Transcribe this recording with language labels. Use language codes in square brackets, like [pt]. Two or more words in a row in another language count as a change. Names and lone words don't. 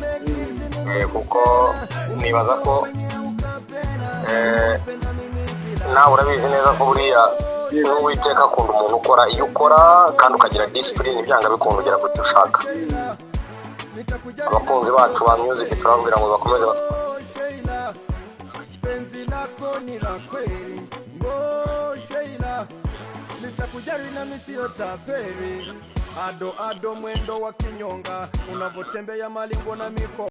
[rw] Kuko nibaza ko nawe urabizi neza ko buriya Uwiteka akunda umuntu ukora, iyo ukora kandi ukagira discipline byanga bikunda ugera ku cyo ushaka. Abakunzi bacu ba music turababwira ngo bakomeze [sw] nitakujali na misio taperi ado mwendo wa kinyonga unavotembea malingo na miko